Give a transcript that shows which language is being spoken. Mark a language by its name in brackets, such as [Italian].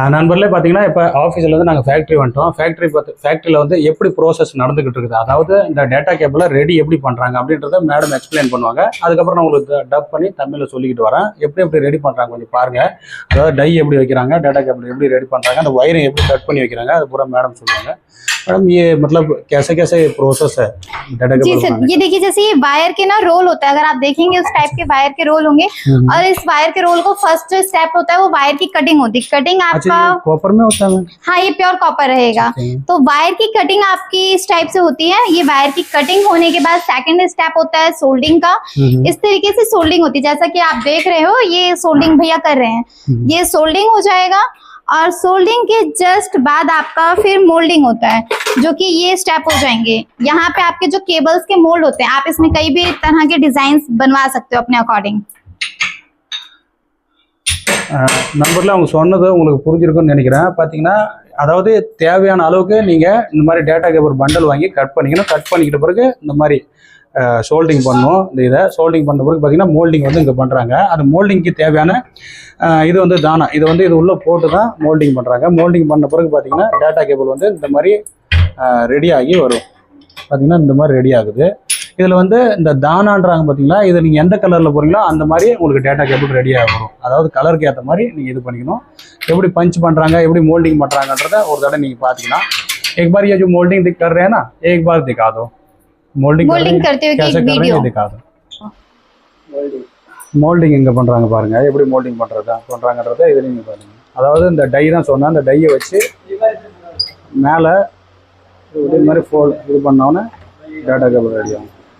[Tamil] நண்பர்களே பார்த்தீங்கன்னா இப்போ ஆஃபீஸில் வந்து நாங்கள் ஃபேக்ட்ரி வந்துட்டோம். ஃபேக்ட்ரியில் வந்து எப்படி ப்ரோசஸ் நடந்துகிட்டு இருக்குது, அதாவது இந்த டேட்டா கேபிளை ரெடி எப்படி பண்ணுறாங்க அப்படின்றத மேடம் எக்ஸ்பிளைன் பண்ணுவாங்க. அதுக்கப்புறம் நான் உங்களுக்கு டப் பண்ணி தமிழில் சொல்லிக்கிட்டு வரேன். எப்படி ரெடி பண்ணுறாங்க கொஞ்சம் பாருங்கள். அதாவது டை எப்படி வைக்கிறாங்க, டேட்டா கேபிள் எப்படி ரெடி பண்ணுறாங்க, அந்த ஒயரை எப்படி கட் பண்ணி வைக்கிறாங்க, அது பூரா மேடம் சொல்லுவாங்க. [Hindi] मैडम ये मतलब कैसे प्रोसेस है डाटा जी सर, ये देखिए जैसे ये वायर के ना रोल होता है, अगर आप देखेंगे उस टाइप के वायर के रोल होंगे। और इस वायर के रोल को फर्स्ट जो स्टेप होता है वो वायर की कटिंग होती है। कटिंग आपका कॉपर में होता है? हाँ, ये प्योर कॉपर रहेगा। तो वायर की कटिंग आपकी इस टाइप से होती है। ये वायर की कटिंग होने के बाद सेकंड स्टेप होता है सोल्डिंग का। इस तरीके से सोल्डिंग होती है, जैसा कि आप देख रहे हो ये सोल्डिंग भैया कर रहे हैं। ये सोल्डिंग हो जाएगा और सोल्डिंग के जस्ट बाद आपका फिर मोल्डिंग होता है, जो कि ये स्टेप हो जाएंगे। यहाँ पे आपके जो केबल्स के मोल्ड होते हैं, आप इसमें कई भी तरह के डिजाइन बनवा सकते हो अपने अकॉर्डिंग। [Tamil] நம்பர்ல அவங்க சொன்னது உங்களுக்கு புரிஞ்சிருக்கும்னு நினைக்கிறேன். பார்த்தீங்கன்னா அதாவது தேவையான அளவுக்கு நீங்கள் இந்த மாதிரி டேட்டா கேபிள் பண்டல் வாங்கி கட் பண்ணிக்கணும். கட் பண்ணிக்கிட்ட பிறகு இந்த மாதிரி ஷோல்டிங் பண்ணணும். இந்த இதை ஷோல்டிங் பண்ண பிறகு பார்த்தீங்கன்னா மோல்டிங் வந்து இங்கே பண்ணுறாங்க. அந்த மோல்டிங்க்கு தேவையான இது வந்து தானா, இது வந்து இது உள்ளே போட்டு தான் மோல்டிங் பண்ணுறாங்க. மோல்டிங் பண்ண பிறகு பார்த்தீங்கன்னா டேட்டா கேபிள் வந்து இந்த மாதிரி ரெடி ஆகி வரும். பார்த்தீங்கன்னா இந்த மாதிரி ரெடி ஆகுது. இதில் வந்து இந்த தானான்றாங்க பார்த்தீங்களா, இதை நீங்கள் எந்த கலரில் போகிறீங்களோ அந்த மாதிரி உங்களுக்கு டேட்டா கேபிள் ரெடியாக வரும். அதாவது கலருக்கு ஏற்ற மாதிரி நீங்கள் இது பண்ணிக்கணும். எப்படி பஞ்ச் பண்ணுறாங்க, எப்படி மோல்டிங் பண்ணுறாங்கன்றத ஒரு தடவை நீங்கள் பார்த்தீங்கன்னா, [Hindi] एक बार ये जो मोल्डिंग कर रहे हैं ना, एक बार दिखा दो मोल्डिंग करते हुए कैसे कर रहे हैं, दिखा दो [Tamil] மோல்டிங் எங்கே பண்ணுறாங்க பாருங்கள், எப்படி மோல்டிங் பண்ணுறாங்கன்றத இதில் நீங்கள் பாருங்கள். அதாவது இந்த டை தான் சொன்னேன், அந்த டையை வச்சு மேலே இது மாதிரி இது பண்ணோன்னே டேட்டா கேபிள் ரெடி ஆகும்.